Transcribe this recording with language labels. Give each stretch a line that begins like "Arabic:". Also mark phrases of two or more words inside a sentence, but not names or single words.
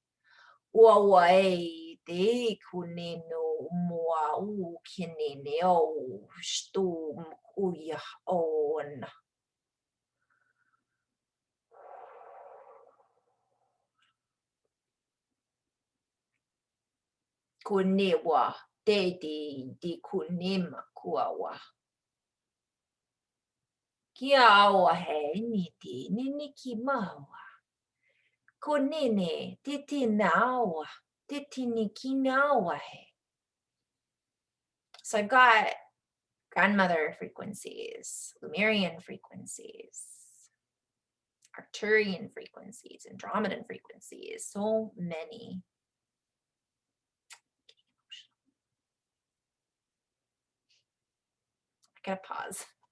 English: Wawai de kunino mua u kinino stum uya on. Kunewa dedi di kunima kuawa. Kiawa he niti niniki mawa. Konene titi nawa titi niki nawa he. So I've got grandmother frequencies, Lemurian frequencies, Arcturian frequencies, Andromedan frequencies, so many. I gotta pause.